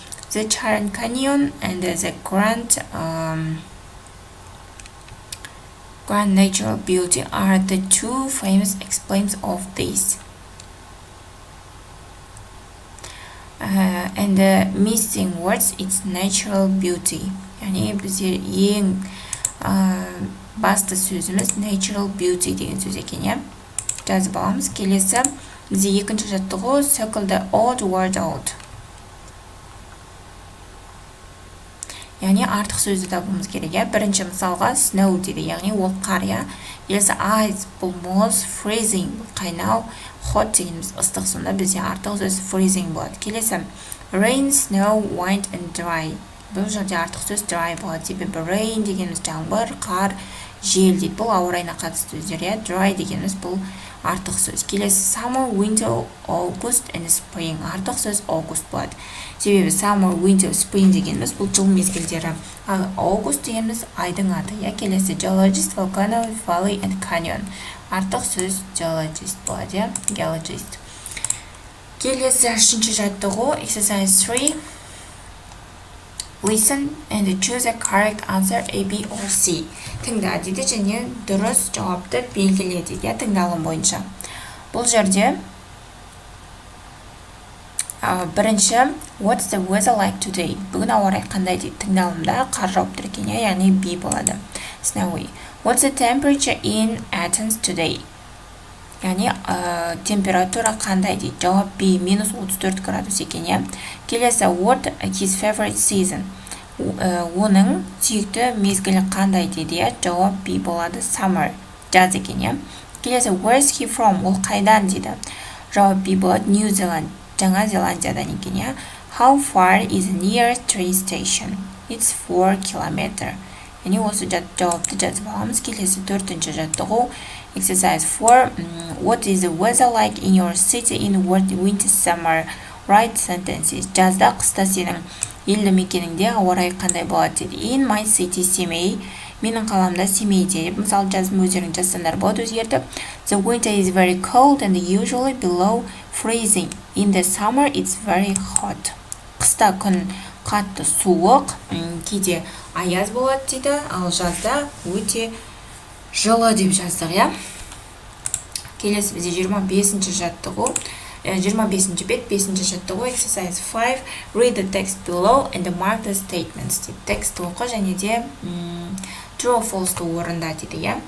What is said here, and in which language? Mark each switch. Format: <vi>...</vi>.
<en>The Grand Canyon and the Grand natural beauty are the two famous examples of this. And the missing words, it's natural beauty.</en> <kk>Yani бізде ең басты сөзіміз natural beauty деген сөз екен, иә. Жазып аламыз. Келесі бізде екінші жаттығу</kk> <en>circle the odd word out.</en> <kk>Яғни артық сөзді табуымыз керек, иә. Бірінші мысалға snow дейді, яғни ол қар, иә. Келесі ice, бұл мұз, freezing, бұл қайнау, hot дегеніміз ыстық, сонда бізде артық сөз freezing болады. Келесі</kk> <en>rain, snow, wind and dry.</en> <kk>Бұл жерде артық сөз dry болады. Себебі rain дегеніміз жаңбыр, қар, жел дейді. Бұл ауа райына қатысты сөздер, иә. Dry дегеніміз бұл артық сөз. Келесі</kk> <en>summer, winter, august and spring.</en> <kk>Артық сөз august болады. Себебі summer, winter, spring дегеніміз бұл жыл мезгілдері. Ал august дегеніміз айдың аты, иә. Келесі</kk> <en>geologist, volcano, valley and canyon.</en> <kk>Артық сөз geologist болады, иә. Geologist. Келесі үшінші жаттығу</kk> <en>exercise 3. Listen and choose a correct answer A, B or C.</en> <kk>Тыңда дейді және дұрыс жауапты белгіле дейді, тыңдалым бойынша. Бұл жерде бірінші</kk> <en>what's the weather like today?</en> <kk>Бүгін ауа райы қандай дейді. Тыңдалымда қар жауап тұр екен, яғни B болады.</kk> <en>Snowy. What's the temperature in Athens today?</en> <kk>Яғни температура қандай дейді. Жауап B, минус 34 градус екен. Келесі</kk> <en>what his favorite season?</en> <kk>Оның сүйікті мезгілі қандай дейді. Жауап B болады. Summer. Жаз екен.</kk> <en>Келесі where's he from?</en> <kk>Ол қайдан дейді. Жауап B болады. New Zealand. Жаңа Зеландиядан екен.</kk> <en>How far is the nearest train station? It's 4 kilometers.</en> <kk>Яғни осы жауапты жазып аламыз. Келесі төртінші жаттығу exercise 4.</kk> <en>What is the weather like in your city in winter summer? Write sentences.</en> <kk>Жазда қыста сенің елді мекеніңде ауа райы қандай болады дейді.</kk> <en>In my city, Семей.</en> <kk>Менің қаламда Семейде. Мысалы жазым өздерің жазсаңдар болады өзгертіп.</kk> <en>The winter is very cold and usually below freezing. In the summer it's very hot.</en> <kk>Қыста күн қатты суық, кейде аяз болады дейді, ал жазда өте жылы деп жаздық, иә. Келесі бізде 25-ші жаттығу, 25-ші бет, 5-ші жаттығу, exercise 5,</kk> <en>read the text below and mark the statements</en> <kk>дейді. Текст оқы және де</kk> <en>true or false</en> <kk>орында дейді, иә.</kk>